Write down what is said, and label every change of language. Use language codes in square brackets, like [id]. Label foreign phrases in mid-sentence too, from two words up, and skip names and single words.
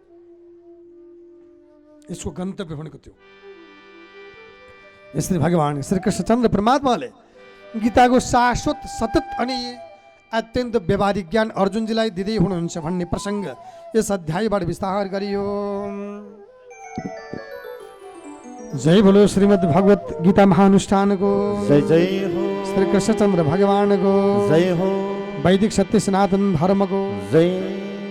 [ne] यसको गन्तव्य भनेको त्यो। यसरी भगवान श्री कृष्णचन्द्र परमात्माले गीताको शाश्वत सतत अनि अत्यन्त व्यावहारिक ज्ञान अर्जुनजीलाई दिँदै हुनुहुन्छ भन्ने प्रसङ्ग यस अध्यायबाट विस्तार गरियो। जय बोलो श्रीमद् भगवत गीता महानुष्ठानको जय जय हो, श्री कृष्णचन्द्र भगवानको जय हो, वैदिक सत्य सनातन धर्मको जय